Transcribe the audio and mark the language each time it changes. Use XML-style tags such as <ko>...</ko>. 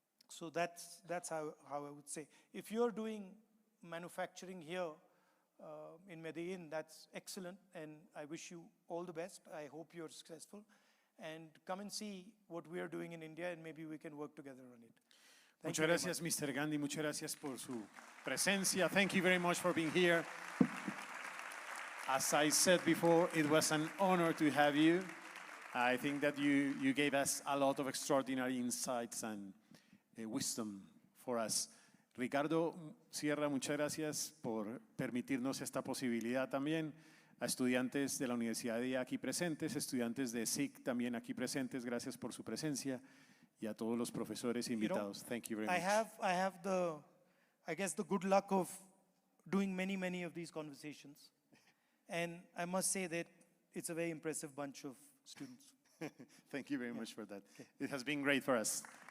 <en>So that's how I would say. If you're doing manufacturing here in Medellin, that's excellent, and I wish you all the best. I hope you're successful, and come and see what we are doing in India, and maybe we can work together on it.</en> <es>Muchas gracias, Mr. Gandhi. Muchas gracias por su presencia.</es> <en>Thank you very much for being here. As I said before, it was an honor to have you. I think that you gave us a lot of extraordinary insights and wisdom for us.</en> <es>Ricardo Sierra, muchas gracias por permitirnos esta posibilidad también. A estudiantes de la Universidad de aquí presentes, estudiantes de SIC también aquí presentes, gracias por su presencia, y a todos los profesores invitados.</es> <en>Thank you very much. I have I guess the good luck of doing many of these conversations. And I must say that it's a very impressive bunch of students. Thank you very much for that. It has been great for us.</en>